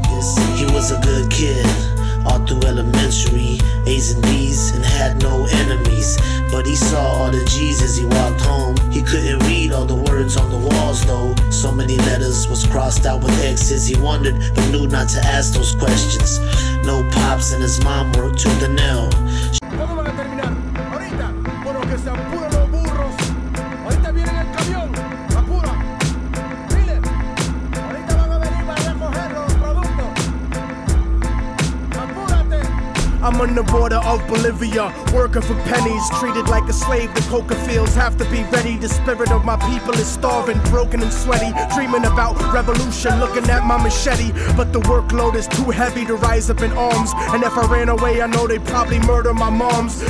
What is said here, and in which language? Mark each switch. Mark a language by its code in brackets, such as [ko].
[en] You see, he was a good kid, all through elementary, A's and B's, and had no enemies. But he saw all the G's as he walked home. He couldn't read all the words on the walls though. So many letters was crossed out with X's. He wondered, but knew not to ask those questions. No pops and his mom worked to the nail. [es] ¿Cuándo van a terminar? Ahorita. Bueno, que se apuren los burros. Ahorita viene el camión. Apura. Dile. Ahorita van a venir para recoger los productos. Apúrate. [en] I'm on the border of Bolivia, working for pennies, treated like a slave. The coca fields have to be ready. The spirit of my people is starving, broken and sweaty, dreaming about revolution, looking at my machete. But the workload is too heavy to rise up in arms, and if I ran away, I know they'd probably murder my moms.